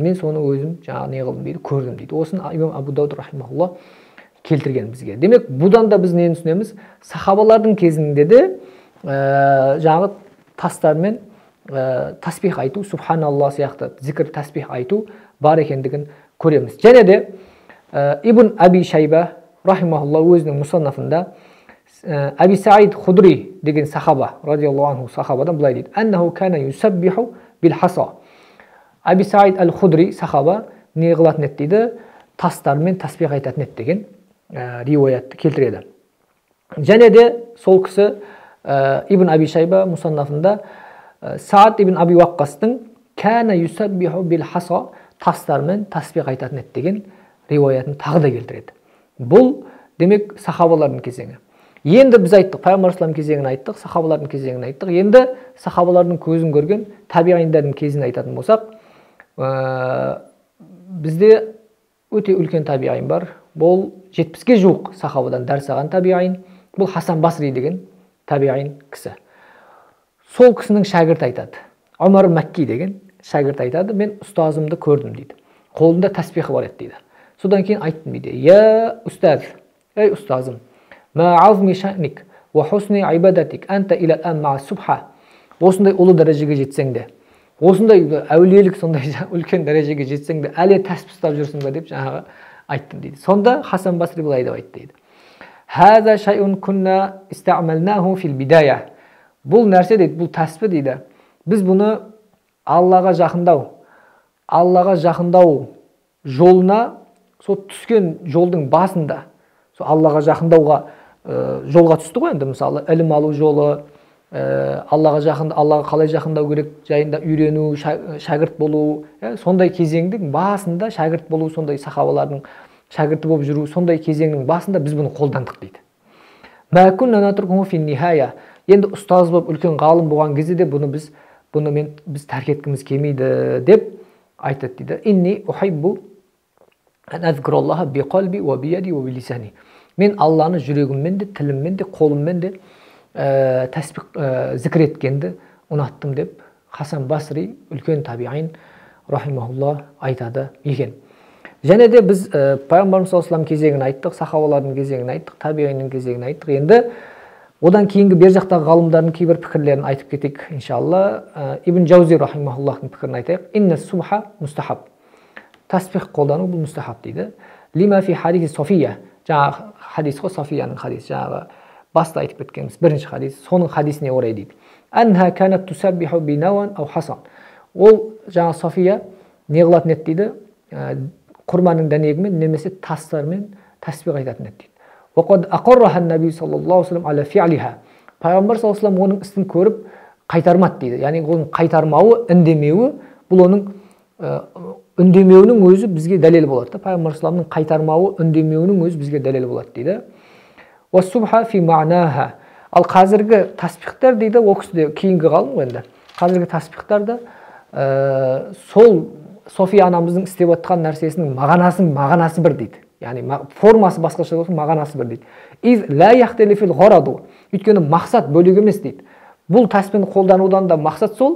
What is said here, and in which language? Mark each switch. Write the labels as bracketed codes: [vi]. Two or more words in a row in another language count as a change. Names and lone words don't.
[kk] Мен соны өзім жаңағы не қылдым дейді, көрдім дейді. Осын имам Абу Дауд рахимахулла келтірген бізге. Демек, бұдан да біз нені түсінеміз? Сахабалардың кезінде де жаңағы тастармен таспих айту, субханалла сияқты зикр таспих айту бар екендігін көреміз. Және де Ибн Аби Шайба рахимахулла өзінің мұсаннафында Аби Саид Худри деген сахаба, [ar] رضي الله عنه [kk] сахабадан былай дейді. [ar] أنه كان يسبح بالحصى. [kk] Аби Саид аль-Худри сахаба не қылатын еді дейді, тастармен таспих айтатын еді деген риуаятты келтіреді. Және де сол кісі Ибн Аби Шайба мұсаннафында Саад ибн Аби Ваққастың [ar] كان يسبح بالحصى, [kk] тастармен таспих айтатын еді деген риуаятын тағы да келтіреді. Бұл демек сахабалардың кезеңі. Енді біз айттық, пайғамбар саллаллаху кезеңін айттық, сахабалардың кезеңін айттық. Енді сахабалардың көзін көрген табиғиндардың кезін айтатын болсақ, бізде өте үлкен табиғин бар. Бұл 70-ге жуық сахабадан дәріс алған табиғин. Бұл Хасан Басри деген табиғин кісі. Сол кісінің шәкірті айтады. Омар Мәкки деген шәкірт айтады, мен ұстазымды көрдім дейді. Қолында таспихы бар еді дейді. Содан кейін айттым дейді. Я ұстаз, ей ұстазым, [ar] ما أعظم شأنك وحسن عبادتك أنت إلى الآن مع السبحة. [kk] осындай ұлы дәрежеге жетсең де, осындай әулиелік сондай үлкен дәрежеге жетсең де әлі тәсбih ұстап жүрсің бе деп жаңағы айттым дейді. Сонда Хасан Басри былай деп айтты дейді. [ar] هذا شيء كنا استعملناه في البداية. [kk] Бұл нәрсе дейді, бұл тәсбih дейді. Біз бұны Аллаға жақындау жолына, сол түскен жолдың басында, сол Аллаға жақындауға жолға түсті ғой енді, мысалы ілім алу жолы, Аллаға қалай жақындау керек жайында үйрену, шәкірт болу, сондай кезеңдің басында шәкірт болу, сондай сахабалардың шәкірті болып жүру, сондай кезеңнің басында біз бұны қолдандық дейді. Енді ұстаз болып үлкен ғалым болған кезде де бұны біз тәрк еткіміз келмейді деп айтады дейді. [ar] إني أحب أن أذكر الله بقلبي وبيدي وبلساني. [kk] Мен Алланы жүрегіммен де, тіліммен де, қолыммен де тәсбих зікір еткенді ұнаттым деп Хасан Басри үлкен табиғин рахимахулла айтады екен. Және де біз пайғамбарымыз [ar] صلى الله عليه [kk] кезегін айттық, сахабалардың кезегін айттық, табиғиннің кезегін айттық. Енді одан кейінгі бер жақтағы ғалымдардың кейбір пікірлерін айтып кетейік иншалла. Ибн Жаузи рахимахуллахтың пікірін айтайық. [ar] إن السبحة مستحب. [kk] Тәсбих қолдану бұл мустахаб дейді. [ar] لما في حديث صفية. [kk] Жаңағы хадис қой, Софияның хадис, жаңағы баста айтып кеткеніміз бірінші хадис, соның хадисіне орай дейді. [ar] أنها كانت تسبح بنوى أو حصى. [kk] Ол жаңағы София не қылатын еді дейді, құрманың дәнегімен немесе тастармен тәсбих айтатын еді дейді. [ar] وقد أقرها النبي صلى الله عليه على فعلها. [kk] Пайғамбар [ar] صلى الله عليه [kk] оның істін көріп қайтармады дейді. Яғни оның қайтармауы, үндемеуі, бұл оның үндемеуінің өзі бізге дәлел болады. Пайғамбар [ar] صلى الله عليه [kk] қайтармауы, үндемеуінің өзі бізге дәлел болады дейді. [ar] والسبحة في معناها. [kk] Ал қазіргі тәсбихтер дейді, ол кісі де кейінгі ғалым ғой енді. Қазіргі тәсбихтарда сол София анамыздың істеп жатқан нәрсесінің мағынасы бір дейді. Яғни формасы басқаша болса, мағынасы бір дейді. [ar] إذ لا يختلف الغرض. [kk] Өйткені мақсат бөлек емес дейді. Бұл тәсбихті қолданудан да мақсат сол.